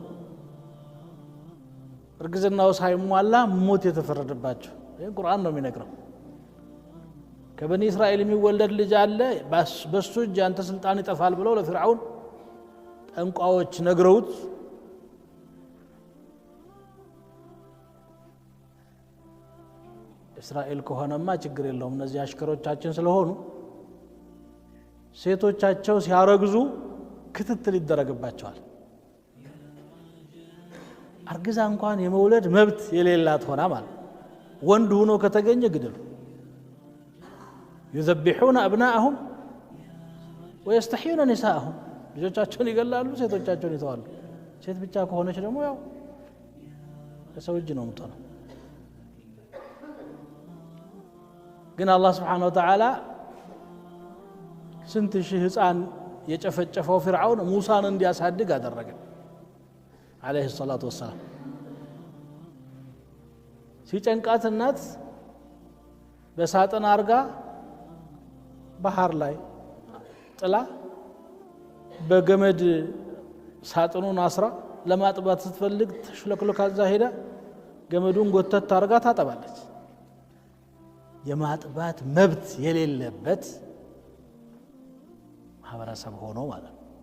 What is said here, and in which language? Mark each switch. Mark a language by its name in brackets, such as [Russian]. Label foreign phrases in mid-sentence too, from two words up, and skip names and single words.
[Amharic] እርግዝናው ሳይሟላ ሞት የተፈረደባቸው ይሄን ቁርአን ነው የሚነግረው ከበኒ እስራኤል የሚወለድ ልጅ አለ በሱ እጅ አንተ ስልጣን ይጠፋል ብለው ለፍርዓውን ጠንቋዎች ነግረውት እስራኤል ከሆነማ ችግር የለውም እነዚህ አሽከሮቻችን ስለሆኑ ሴቶቻቸው ሲያረግዙ ክትትል ይደረግባቸዋል አርግዛ እንኳን የመውለድ መብት የሌላት ሆና ማለት ወንድ ሆኖ ከተገኘ ግደሉ [Arabic] يذبحون أبناءهم ويستحيون نساءهم [Amharic] ልጆቻቸውን ይገላሉ ሴቶቻቸውን ይተዋሉ ሴት ብቻ ከሆነች ደግሞ ያው ለሰው እጅ ነው የምትሆነው ግን አላህ [Arabic] سبحانه وتعالى [Amharic] ስንት ሺህ ህፃን የጨፈጨፈው ፍርዓውን ሙሳን እንዲያሳድግ አደረገ [Arabic] عليه الصلاة والسلام [Amharic] ሲጨንቃት እናት በሳጥን አርጋ ባህር ላይ ጥላ በገመድ ሳጥኑን አስራ ለማጥባት ስትፈልግ ተሽለክሎካ እዛ ሄዳ ገመዱን ጎተት ታርጋ ታጠባለች የማጥባት መብት የሌለበት ማህበረሰብ ሆኖ ማለት